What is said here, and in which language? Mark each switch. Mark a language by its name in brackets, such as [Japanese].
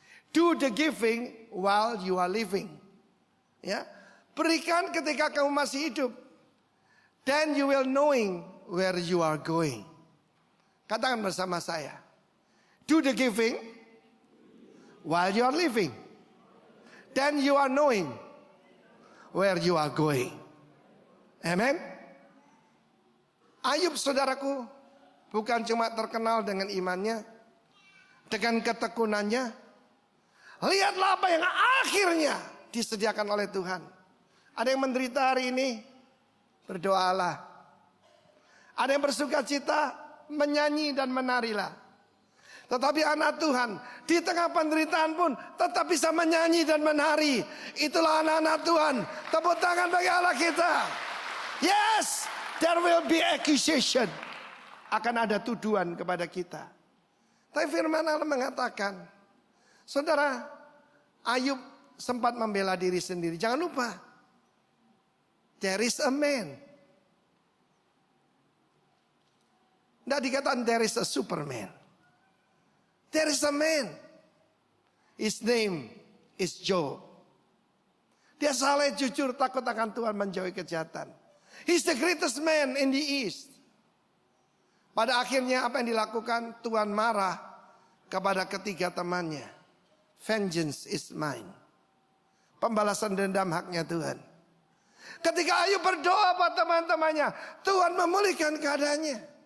[English] Do the giving while you are living. [Indonesian] Ya, berikan ketika kamu masih hidup. [English] Then you will knowing where you are going. [Indonesian] Katakan bersama saya. [English] Do the giving while you are living. Then you are knowing where you are going. Amen. [Indonesian] Ayub, saudaraku, bukan cuma terkenal dengan imannya, dengan ketekunannya. Lihatlah apa yang akhirnya disediakan oleh Tuhan. Ada yang menderita hari ini, berdoalah. Ada yang bersuka cita, menyanyi dan menarilah. Tetapi anak Tuhan di tengah penderitaan pun tetap bisa menyanyi dan menari. Itulah anak-anak Tuhan. Tepuk tangan bagi Allah kita. [English] Yes, there will be accusation. [Indonesian] Akan ada tuduhan kepada kita. Tapi firman Allah mengatakan, saudara, Ayub sempat membela diri sendiri. Jangan lupa, [English] there is a man. [Indonesian] Tidak dikatakan [English] there is a superman. There is a man. His name is Job. [Indonesian] Dia saleh, jujur, takut akan Tuhan, menjauhi kejahatan. [English] He's the greatest man in the east. [Indonesian] Pada akhirnya apa yang dilakukan? Tuhan marah kepada ketiga temannya. [English] Vengeance is mine. [Indonesian] Pembalasan dendam haknya Tuhan. Ketika Ayub berdoa pada teman-temannya, Tuhan memulihkan keadaannya.